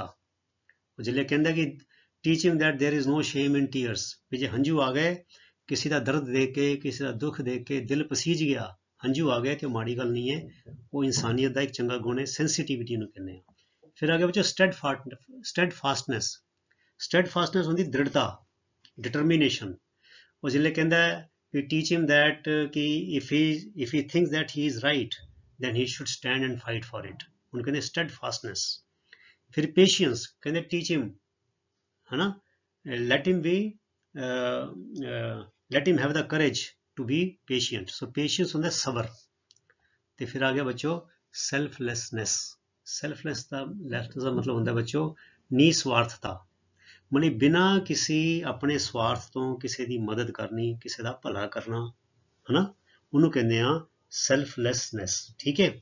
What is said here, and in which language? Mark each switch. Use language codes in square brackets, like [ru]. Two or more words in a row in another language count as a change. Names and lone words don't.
[pa] ਉਹ ਜਿਹੜੇ ਕਹਿੰਦਾ ਕਿ [en] teach him that there is no shame in tears, [pa] ਵੀ ਜੇ ਹੰਝੂ ਆ ਗਏ, ਕਿਸੇ ਦਾ ਦਰਦ ਦੇਖ ਕੇ, ਕਿਸੇ ਦਾ ਦੁੱਖ ਦੇਖ ਕੇ ਦਿਲ ਪਸੀਜ ਗਿਆ, ਹੰਝੂ ਆ ਗਏ ਤੇ ਉਹ ਮਾੜੀ ਗੱਲ ਨਹੀਂ ਹੈ, ਉਹ ਇਨਸਾਨੀਅਤ ਦਾ ਇੱਕ ਚੰਗਾ ਗੁਣ ਹੈ, ਸੈਂਸਿਟੀਵਿਟੀ ਨੂੰ ਕਹਿੰਦੇ ਆ। ਫਿਰ ਆ ਗਿਆ ਬੱਚੋ ਸਟੈਡਫਾਸਟਨੈਸ ਹੁੰਦੀ ਦ੍ਰਿੜਤਾ, ਡਿਟਰਮੀਨੇਸ਼ਨ। ਉਹ ਜਿਹੜੇ ਕਹਿੰਦਾ ਵੀ [en] teach him that ਕਿ if he thinks that he is right then he should stand and fight for it, [pa] ਉਹਨੂੰ ਕਹਿੰਦੇ steadfastness। ਫਿਰ ਪੇਸ਼ੀਅੰਸ, ਕਹਿੰਦੇ [en] teach him, ਹਨਾ, let him have the courage to be patient। so patience [pa] ਹੁੰਦਾ ਸਬਰ। ਤੇ ਫਿਰ ਆ ਗਿਆ ਬੱਚੋ ਸੈਲਫਲੈਸਨੈਸ ਦਾ ਮਤਲਬ ਹੁੰਦਾ ਬੱਚੋ ਨਿਸਵਾਰਥਤਾ, ਮਤਲਬ ਬਿਨਾਂ ਕਿਸੇ ਆਪਣੇ ਸਵਾਰਥ ਤੋਂ ਕਿਸੇ ਦੀ ਮਦਦ ਕਰਨੀ, ਕਿਸੇ ਦਾ ਭਲਾ ਕਰਨਾ, ਹਨਾ, ਉਹਨੂੰ ਕਹਿੰਦੇ ਆ ਸੈਲਫਲੈਸਨੈਸ, ਠੀਕ ਹੈ।